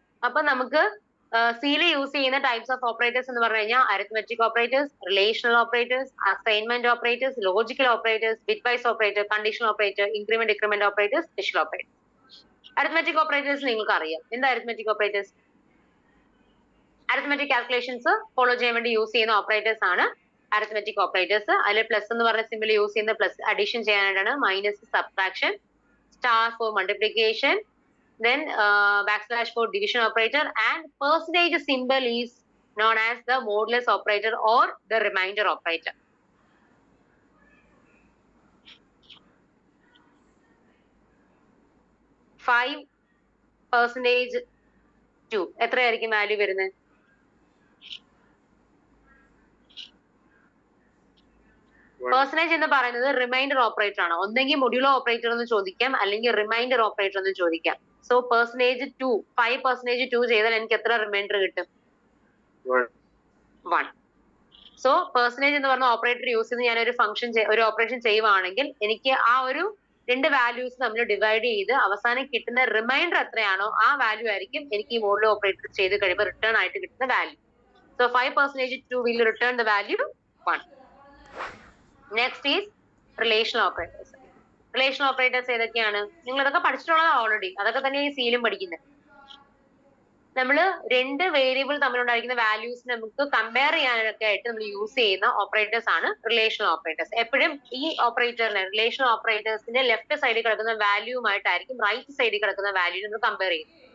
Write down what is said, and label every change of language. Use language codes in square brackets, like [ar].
[ml] അപ്പൊ നമുക്ക് സിയിൽ യൂസ് ചെയ്യുന്ന ടൈപ്സ് ഓഫ് ഓപ്പറേറ്റേഴ്സ് എന്ന് പറഞ്ഞു കഴിഞ്ഞാൽ arithmetic operators, relational operators, assignment operators, logical operators, bit vice operator, conditional operator, increment decrement operators, special operator. Arithmetic operators നിങ്ങൾക്ക് അറിയാം. എന്താ arithmetic operators? Arithmetic calculations follow ചെയ്യാൻ വേണ്ടി യൂസ് ചെയ്യുന്ന ഓപ്പറേറ്റേഴ്സ് ആണ് അരിത്മെറ്റിക് ഓപ്പറേറ്റേഴ്സ്. അതിൽ പ്ലസ് എന്ന് പറഞ്ഞ സിമ്പിൾ യൂസ് ചെയ്യുന്ന പ്ലസ് അഡീഷൻ ചെയ്യാനായിട്ടാണ്, minus subtraction, star four multiplication, [en] then backslash for division operator, and percentage symbol is known as the modulus operator or the remainder operator. [ml] Five percentage 2 എത്രയായിരിക്കും value വരുന്നത്? Percentage എന്ന് പറയുന്നത് reminder operator ആണ്. ഒന്നെങ്കിൽ മൊഡ്യൂളോ operator എന്ന് ചോദിക്കാം, അല്ലെങ്കിൽ റിമൈൻഡർ ഓപ്പറേറ്റർ എന്ന് ചോദിക്കാം. സോ പെർസെന്റേജ് 2, 5% ചെയ്താൽ എനിക്ക് എത്ര റിമൈൻഡർ കിട്ടും? 1. സോ പെർസെന്റേജ് എന്ന് പറഞ്ഞ ഓപ്പറേറ്റർ യൂസ് ചെയ്ത് ഞാൻ ഒരു ഓപ്പറേഷൻ ചെയ്യുവാണെങ്കിൽ എനിക്ക് ആ ഒരു രണ്ട് വാല്യൂസ് നമ്മൾ ഡിവൈഡ് ചെയ്ത് അവസാനം കിട്ടുന്ന റിമൈൻഡർ എത്രയാണോ ആ വാല്യൂ ആയിരിക്കും എനിക്ക് ഈ മോഡുലോ ഓപ്പറേറ്റർ ചെയ്ത് കഴിയുമ്പോൾ റിട്ടേൺ ആയിട്ട് കിട്ടുന്ന value. [en] So 5% 2 will return the value 1. Next is relational operators. Relational operators ഏതൊക്കെയാണ്? [ml] നിങ്ങൾ അതൊക്കെ പഠിച്ചിട്ടുള്ളതാണ് ഓൾറെഡി. അതൊക്കെ തന്നെ ഈ സിയിലും പഠിക്കുന്നത്. നമ്മൾ രണ്ട് വേരിയബിൾ തമ്മിലുണ്ടായിരിക്കുന്ന വാല്യൂസ് നമുക്ക് കമ്പയർ ചെയ്യാനൊക്കെ ആയിട്ട് നമ്മൾ യൂസ് ചെയ്യുന്ന ഓപ്പറേറ്റേഴ്സ് ആണ് റിലേഷണൽ ഓപ്പറേറ്റേഴ്സ്. എപ്പോഴും ഈ ഓപ്പറേറ്ററിനെ, റിലേഷണൽ ഓപ്പറേറ്റേഴ്സിന്റെ ലെഫ്റ്റ് സൈഡിൽ കിടക്കുന്ന വാല്യൂമായിട്ടായിരിക്കും റൈറ്റ് സൈഡിൽ കിടക്കുന്ന വാല്യൂ നമ്മൾ കമ്പയർ ചെയ്യും.